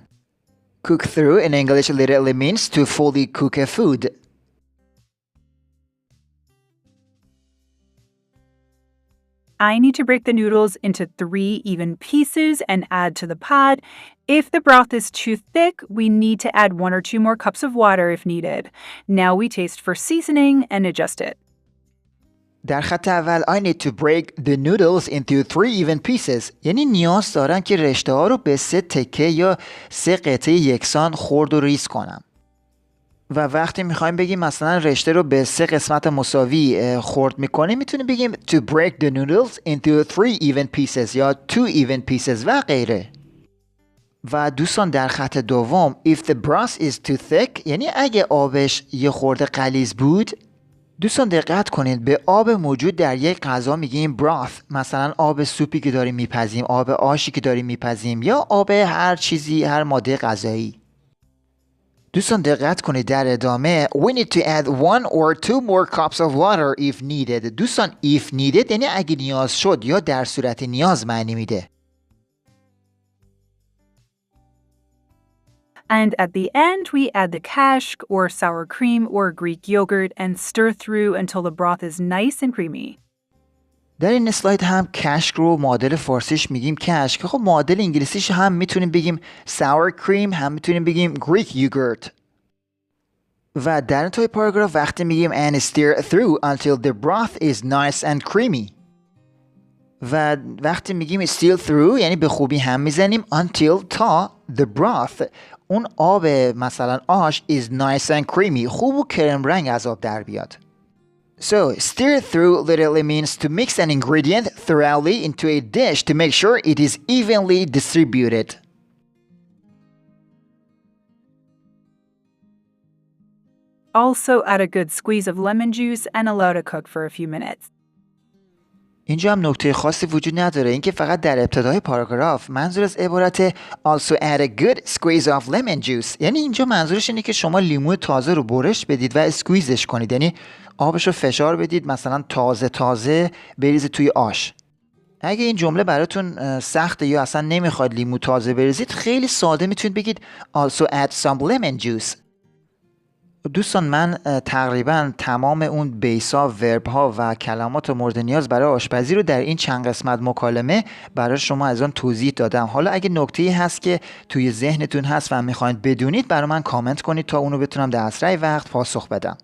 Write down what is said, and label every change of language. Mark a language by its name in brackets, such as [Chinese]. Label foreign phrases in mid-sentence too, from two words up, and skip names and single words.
[English] Cook through in English literally means to fully cook a food. I need to break the noodles into 3 even pieces and add to the pot. If the broth is too thick, we need to add 1 or 2 more cups of water if needed. Now we taste for seasoning and adjust it. [Persian] در خط اول [English] I need to break the noodles into 3 even pieces [Persian] یعنی نیاز دارم که رشته ها رو به 3 تکه یا 3 قطعه یکسان خرد و ریز کنم. و وقتی میخوایم بگیم مثلا رشته رو به 3 قسمت مساوی خرد میکنیم میتونیم بگیم [English] to break the noodles into 3 even pieces [Persian] یا [English] 2 even pieces [Persian] و غیره. و دوستان در خط دوم [English] if the broth is too thick [Persian] یعنی اگه آبش یه خورده غلیظ بود. دوستان دقت کنید به آب موجود در یک غذا میگیم broth مثلا آب سوپی که داریم میپزیم آب آشی که داریم میپزیم یا آب هر چیزی هر ماده غذایی. دوستان دقت کنید در ادامه [English] we need to add 1 or 2 more cups of water if needed. [Persian] دوستان [English] if needed [Persian] یعنی اگه نیاز شد یا در صورت نیاز معنی میده. [English] And at the end, we add the kashk or sour cream or Greek yogurt and stir through until the broth is nice and creamy. [Persian] در این اسلاید هم کشک رو معادل فارسیش میگیم کشک. خب معادل انگلیسیش هم میتونیم بگیم [English] sour cream [Persian] هم میتونیم بگیم [English] Greek yogurt. [Persian] و در انتهای پاراگراف وقتی میگیم [English] and stir through until the broth is nice and creamy. [Persian] و وقتی میگیم [English] stir through [Persian] یعنی به خوبی هم میزنیم until تا [English] the broth [Persian] اون آب مثلا آش [English] is nice and creamy [Persian] خوب و کرم رنگ از آب در بیاد. [English] So stir through literally means to mix an ingredient thoroughly into a dish to make sure it is evenly distributed. Also add a good squeeze of lemon juice and allow to cook for a few minutes. [Persian] اینجا هم نکته خاصی وجود نداره اینکه فقط در ابتدای پاراگراف منظور از عبارت [English] also add a good squeeze of lemon juice [Persian] یعنی اینجا منظورش اینه که شما لیمو تازه رو برش بدید و اسکویزش کنید یعنی آبش رو فشار بدید مثلا تازه بریزید توی آش. اگه این جمله براتون سخته یا اصلا نمیخواد لیمو تازه بریزید خیلی ساده میتونید بگید [English] also add some lemon juice. [Persian] دوستان من تقریبا تمام اون بیسا ورب ها و کلمات مورد نیاز برای آشپزی رو در این چند قسمت مکالمه برای شما از آن توضیح دادم. حالا اگه نکته‌ای هست که توی ذهنتون هست و میخواید بدونید برای من کامنت کنید تا اونو بتونم در اسرع وقت پاسخ بدم.